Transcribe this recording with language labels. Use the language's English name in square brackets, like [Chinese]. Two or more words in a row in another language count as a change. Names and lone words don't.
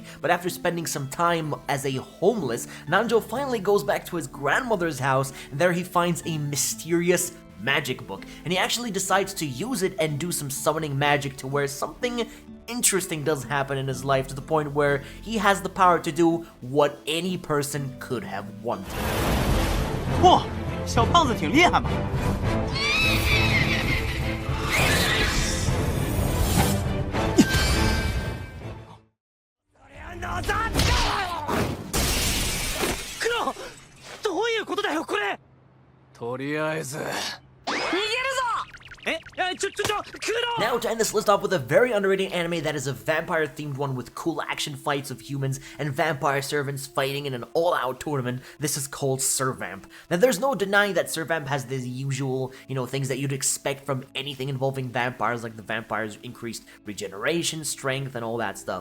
[English] But after spending some time as a homeless, Nanjo finally goes back to his grandmother's house, and there he finds a mysterious magic book, and he actually decides to use it and do some summoning magic to where something interesting does happen in his life to the point where he has the power to do what any person could have wanted. [Chinese] 嚯，小胖子挺厉害嘛！ [Japanese] どういうことだよこれ。とりあえず [English] Now to end this list off with a very underrated anime that is a vampire-themed one with cool action fights of humans and vampire servants fighting in an all-out tournament. This is called Servamp. Now there's no denying that Servamp has the usual, things that you'd expect from anything involving vampires, like the vampires' increased regeneration, strength, and all that stuff.